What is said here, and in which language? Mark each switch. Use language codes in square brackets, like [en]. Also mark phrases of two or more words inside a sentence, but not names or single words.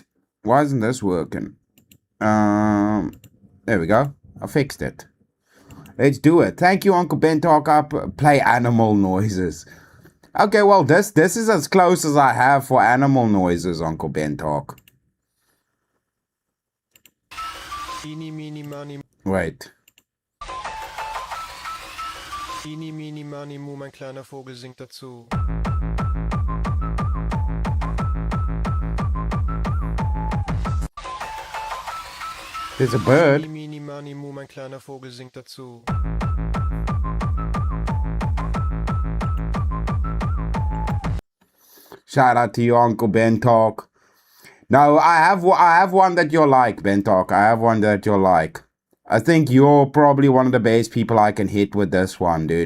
[en] Why isn't this working? There we go. I fixed it. Let's do it. Thank you, Uncle Ben Talk. I play animal noises. Okay, well, this is as close as I have for animal noises, Uncle Ben Talk. Eenie, meenie, manie. Wait. Eenie, meenie, manie, mu, [de] mein kleiner Vogel singt dazu. [en] There's a bird. Eenie, meenie, manie, mu, [de] mein kleiner Vogel singt dazu. [en] Shout out to you, Uncle Ben Talk. No, I have one that you'll like, Ben Talk. I have one that you'll like. I think you're probably one of the best people I can hit with this one, dude.